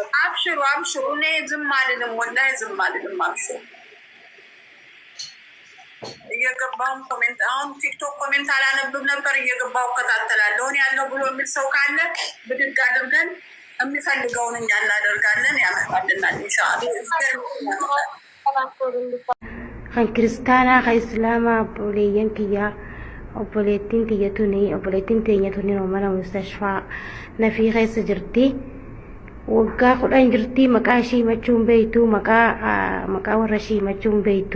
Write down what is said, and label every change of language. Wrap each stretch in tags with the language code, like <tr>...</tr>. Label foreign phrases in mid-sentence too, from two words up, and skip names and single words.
<am>አብሽሩ አብሽሩ። እኔ ዝም አልልም ወላሂ ዝም አልልም። አብሽሩ እየገባሁም ኮሜንት አሁን ቲክቶክ ኮሜንት አላነብብ ነበር እየገባሁ እከታተላለሁ። እኔ ያለው ብሎ የሚል ሰው ካለ ብድግ አድርገን የሚፈልገውን እኛ እናደርጋለን። ያመጣልናል ኢንሻአላህ።</am> <om>kan kiristaanaa kan islaamaa obboleeyyan kiyyaa obboleettiin teenya tuni mana mustashfaa nafii keessa jirti. waggaa 10 jirti. maqaa ishii himachuun beeytu maqaa warra ishii himachuun beeytu.</om>